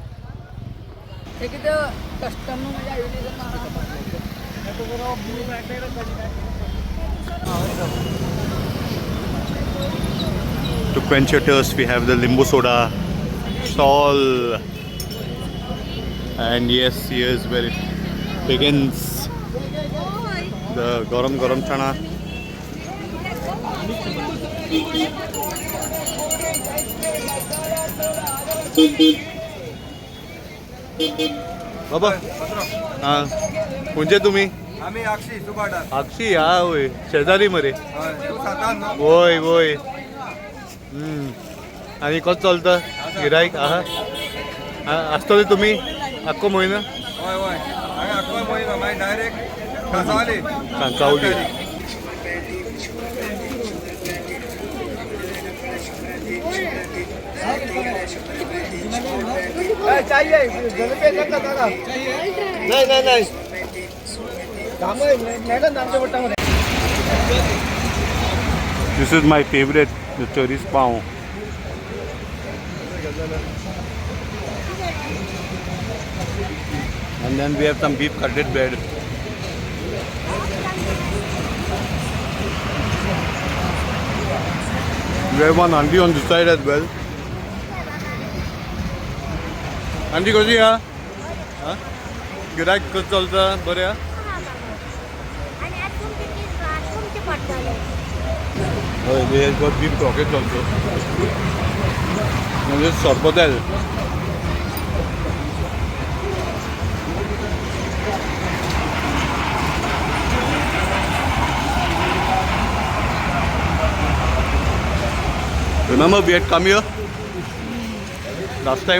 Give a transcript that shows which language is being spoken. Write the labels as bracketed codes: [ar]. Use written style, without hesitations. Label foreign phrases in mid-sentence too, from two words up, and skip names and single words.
[en] To quench your thirst, we have the limbu soda stall. And yes, here's where it begins. The garam garam chana. [mr] बाबा हां कोणचे तुम्ही आम्ही अक्षय सुबाडा [kok] अक्षी हा होय शेजारी मरे तू सातान होय होय [mr] आणि कसं चलतं [kok] गिरायक असतले तुम्ही अख्खो म्हयनो होय होय हांगा आख्खो म्हयनो मागीर डायरेक्ट कांसावली [en] कांसावली नाही This is my favorite, the chorizo pav. And then we have some beef cutlet bread. We have one auntie on this side as well. Auntie, [kok] कशी हा? गिरायक कसं चलता बरें हा? [en] Oh, they have got deep pockets also. And this is sorpotel. Remember we had come here last time?